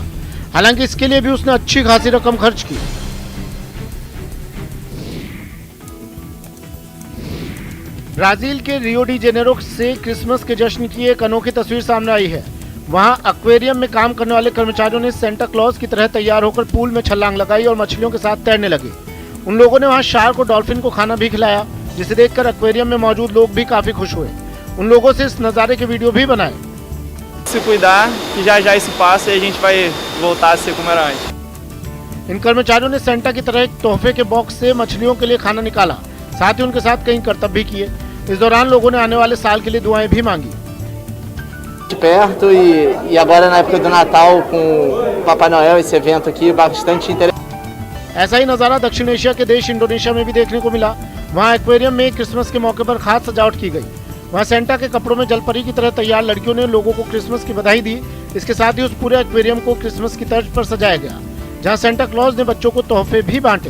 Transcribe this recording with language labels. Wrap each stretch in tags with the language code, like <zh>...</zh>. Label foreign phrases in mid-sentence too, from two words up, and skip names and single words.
<hi>हालांकि इसके लिए भी उसने अच्छी खासी रकम खर्च की। ब्राजील के रियो डी जेनेरो से क्रिसमस के जश्न की एक अनोखी तस्वीर सामने आई है। वहां एक्वेरियम में काम करने वाले कर्मचारियों ने सेंटा क्लॉज की तरह तैयार होकर पूल में छलांग लगाई और मछलियों के साथ तैरने लगे। उन लोगों ने वहां शार्क और डॉल्फिन को खाना भी खिलाया, जिसे देखकर एक्वेरियम में मौजूद लोग भी काफी खुश हुए। उन लोगों से इस नजारे के वीडियो भी बनाए।</hi> <pt>Se cuidar, que já já isso passa e a gente vai voltar a ser como era antes.</pt> <hi>इन कर्मचारियों ने सेंटा की तरह एक तोहफे के बॉक्स से मछलियों के लिए खाना निकाला, साथ ही उनके साथ कई कर्तव्य भी किए। इस दौरान लोगों ने आने वाले साल के लिए दुआएं भी मांगी।</hi> <pt>De perto e agora na época do Natal com Papai Noel, esse evento aqui bastante interessante.</pt> <hi>ऐसा ही नजारा दक्षिण एशिया के देश इंडोनेशिया में भी देखने को मिला। वहाँ एक्वेरियम में क्रिसमस के मौके पर खास सजावट की गई। वहाँ सेंटा के कपड़ों में जलपरी की तरह तैयार लड़कियों ने लोगों को क्रिसमस की बधाई दी। इसके साथ ही उस पूरे एक्वेरियम को क्रिसमस की तर्ज पर सजाया गया, जहाँ सेंटा क्लॉज ने बच्चों को तोहफे भी बांटे।</hi>